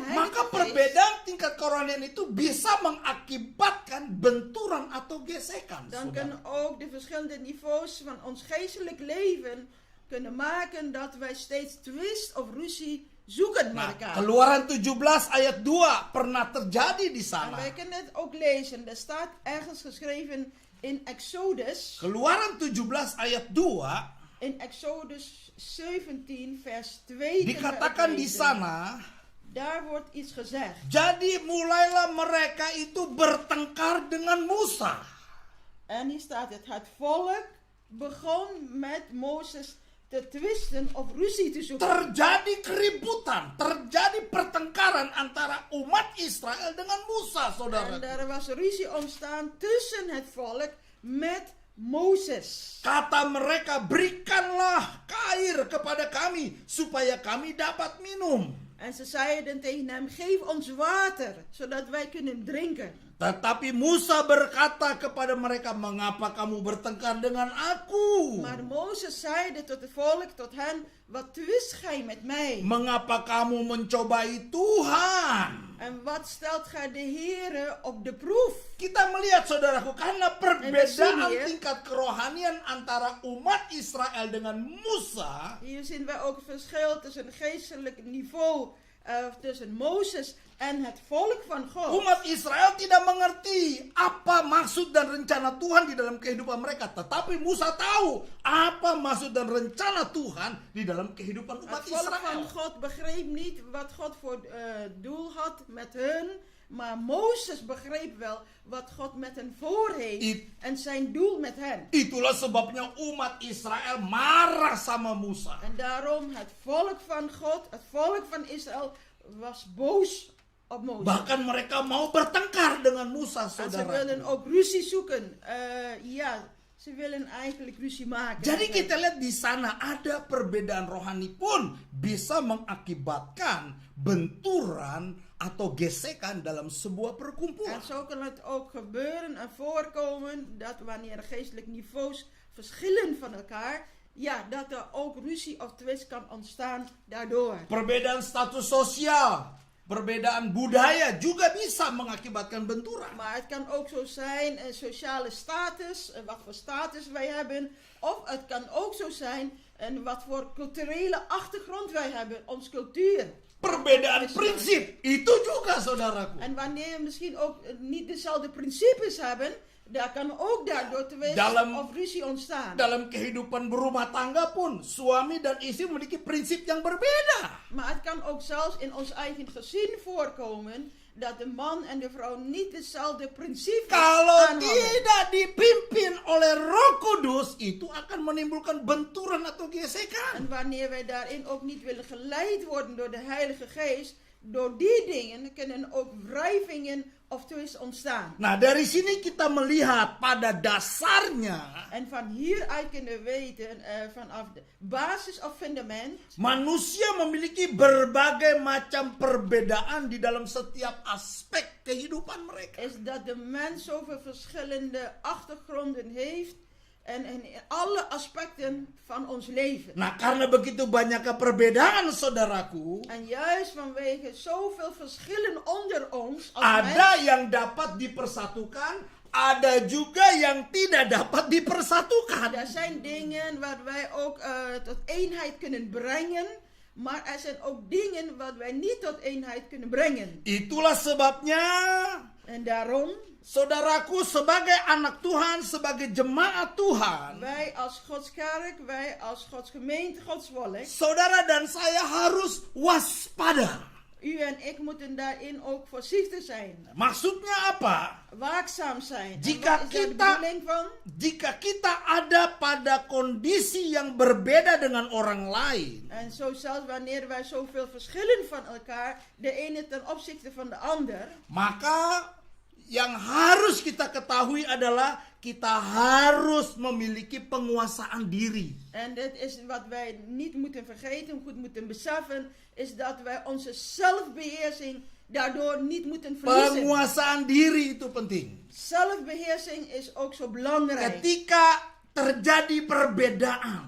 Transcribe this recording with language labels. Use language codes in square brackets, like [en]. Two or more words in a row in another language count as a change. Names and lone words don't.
[id] maka [nl] Heilige Geest, [id] perbedaan tingkat kerohanian itu bisa mengakibatkan benturan atau gesekan. dan saudara. [nl] kunnen ook de verschillende niveaus van ons geestelijk leven kunnen maken dat wij steeds twist of ruzie zoeken met [id] Nah, [nl] elkaar. [id] Keluaran 17 ayat 2 pernah terjadi di [nl] En [id] sana. [nl] wij kunnen het ook lezen. Er staat ergens geschreven in Exodus. [id] Keluaran 17 ayat 2 [nl] In Exodus 17 vers 2. [id] dikatakan di sana, [nl] Daar wordt iets gezegd. [id] jadi mulailah mereka itu bertengkar dengan Musa. [nl] En hier staat het volk begon met Mozes te twisten of ruzie te zoeken. [id] Terjadi keributan, terjadi pertengkaran antara umat Israel dengan Musa, [nl] En [id] saudara. [nl] er was ruzie ontstaan tussen het volk met Mozes. [id] Kata mereka, berikanlah air kepada kami, supaya kami dapat minum. [nl] En ze zeiden tegen hem, geef ons water, zodat wij kunnen drinken. [id] Tetapi Musa berkata kepada mereka, mengapa kamu bertengkar dengan aku? [nl] Maar Mozes zeide tot het volk, tot hen, wat twist gij met mij? [id] Mengapa kamu mencobai Tuhan? [nl] En wat stelt gij de Heere op de proef? [id] Kita melihat saudaraku, karena perbedaan sini ya. tingkat kerohanian antara umat Israel dengan Musa, [nl] Hier zien wij ook het verschil tussen het geestelijk niveau tussen Mozes en het volk van God. [id] umat Israel tidak mengerti apa maksud dan rencana Tuhan di dalam kehidupan mereka. Tetapi Musa tahu apa maksud dan rencana Tuhan di dalam kehidupan umat [nl] Het volk van [id] Israel. [nl] God begreep niet wat God voor doel had met hun. Maar Mozes begreep wel wat God met hen voor heeft en zijn doel met hen. [id] Itulah sebabnya umat Israel marah sama Musa. [nl] En daarom het volk van God, het volk van Israël was boos op Mozes. [id] Bahkan mereka mau bertengkar dengan Musa, [nl] En ze [id] saudara. [nl] wilden ook ruzie zoeken. Ze willen eigenlijk ruzie maken. [id] Jadi kita lihat di sana ada perbedaan rohani pun bisa mengakibatkan benturan atau gesekan dalam sebuah [nl] En [id] perkumpulan. [nl] zo kan het ook gebeuren en voorkomen dat wanneer geestelijke niveaus verschillen van elkaar, ja, dat er ook ruzie of twist kan ontstaan daardoor. [id] Perbedaan status sosial, perbedaan budaya juga bisa mengakibatkan benturan. [nl] Maar het kan ook zo zijn, sociale status, wat voor status wij hebben. Of het kan ook zo zijn, wat voor culturele achtergrond wij hebben, onze cultuur. [id] Perbedaan prinsip itu juga saudaraku. [nl] En wanneer we misschien ook niet dezelfde principes hebben, daar kan ook daardoor twist of ruzie ontstaan. [id] Dalam kehidupan berumah tangga pun suami dan istri memiliki prinsip yang berbeda. [nl] Maar het kan ook zelfs in ons eigen gezin voorkomen dat de man en de vrouw niet dezelfde principes [id] Kalau [nl] aanhangen. [id] tidak dipimpin oleh Roh Kudus, itu akan menimbulkan benturan atau gesekan. [nl] En wanneer wij daarin ook niet willen geleid worden door de Heilige Geest, door die dingen kunnen ook wrijvingen of twist ontstaan. [id] Nah, dari sini kita melihat pada dasarnya [nl] En van hieruit kunnen we weten, vanaf de basis of fundament, [id] manusia memiliki berbagai macam perbedaan di dalam setiap aspek kehidupan mereka. [nl] is dat de mens zoveel verschillende achtergronden heeft en in alle aspecten van ons leven. [id] Nah, karena begitu banyaknya perbedaan, saudaraku, [nl] En juist vanwege zoveel verschillen onder ons als [id] ada [nl] mens, [id] yang dapat dipersatukan, ada juga yang tidak dapat dipersatukan. [nl] er zijn dingen waar wij ook tot eenheid kunnen brengen, maar er zijn ook dingen wat wij niet tot eenheid kunnen brengen. [id] Itulah sebabnya, [nl] En daarom, [id] saudaraku, sebagai anak Tuhan, sebagai jemaat Tuhan, [nl] wij als Gods kerk, wij als Gods gemeente, Gods volk, [id] saudara dan saya harus waspada. [nl] u en ik moeten daarin ook voorzichtig zijn. [id] Maksudnya apa? [nl] Waakzaam zijn. En [id] Jika [nl] wat is daar de [id] kita- [nl] bedoeling van? [id] Jika kita ada pada kondisi yang berbeda dengan orang lain, [nl] En zo zelfs wanneer wij zoveel verschillen van elkaar, de ene ten opzichte van de ander, [id] maka yang harus kita ketahui adalah kita harus memiliki penguasaan diri. [nl] en dit is wat wij niet moeten vergeten, goed moeten beseffen, is dat wij onze zelfbeheersing daardoor niet moeten verliezen. [id] Penguasaan diri itu penting. [nl] Zelfbeheersing is ook zo belangrijk. [id] Ketika terjadi perbedaan,